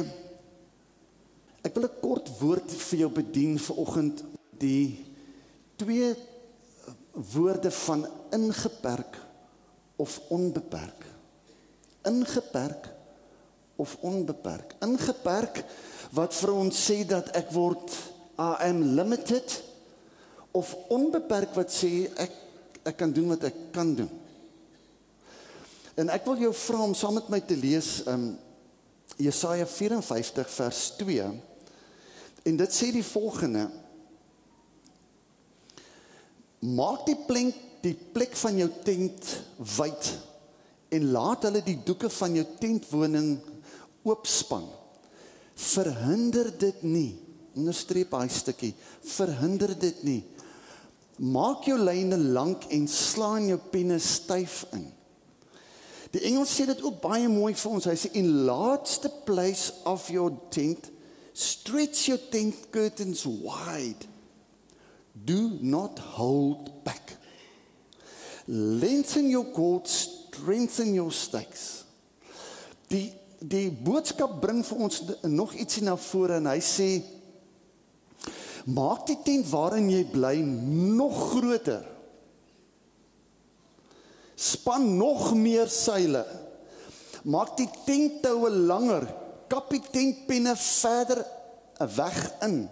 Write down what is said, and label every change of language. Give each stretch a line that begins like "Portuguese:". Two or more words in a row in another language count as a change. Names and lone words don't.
Afrikaans: Ek wil 'n kort woord vir jou bedien vanoggend, die 2 woorde van ingeperk of onbeperk. Ingeperk of onbeperk. Ingeperk wat vir ons sê dat ek word,
English: I am limited,
Afrikaans: of onbeperk wat sê ek kan doen wat ek kan doen. En ek wil jou vra om saam met my te lees Jesaja 54 vers 2, en dit sê die volgende: maak die plek van jou tent wyd, en laat hulle die doeke van jou tentwoning oopspan. Verhinder dit nie, onderstreep hy stukkie, verhinder dit nie. Maak jou lyne lank en slaan jou penne styf in. Die Engels sê dit ook baie mooi vir ons. Hy sê,
English: enlarge the place of your tent, stretch your tent curtains wide. Do not hold back. Lengthen your cords, strengthen your stakes.
Afrikaans: Die boodskap bring vir ons nog ietsie na vore, en hy sê, maak die tent waarin jy bly nog groter. Span nog meer seile. Maak die tenttoue langer. Kap die tentpenne verder weg in.